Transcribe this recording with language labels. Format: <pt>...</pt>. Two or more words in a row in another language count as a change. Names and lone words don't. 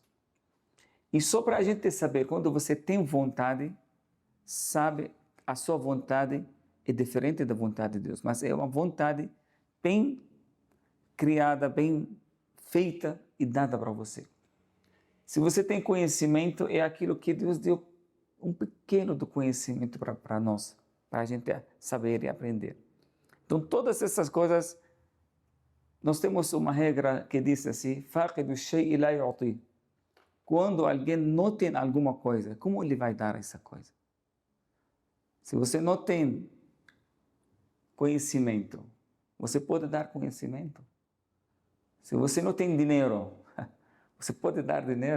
<pt>E só para a gente saber, quando você tem vontade, sabe, a sua vontade é diferente da vontade de Deus, mas é uma vontade bem criada, bem feita e dada para você. Se você tem conhecimento, é aquilo que Deus deu, um pequeno do conhecimento para nós, para a gente saber e aprender. Então, todas essas coisas, nós temos uma regra que diz assim,</pt> <ar>فَاقِدُ الشَّيْءِ لَا يُعْطِي.</ar> <pt>Quando alguém não tem alguma coisa, como ele vai dar essa coisa? Se você não tem conhecimento, você pode dar conhecimento? Se você não tem dinheiro, você pode dar dinheiro?</pt>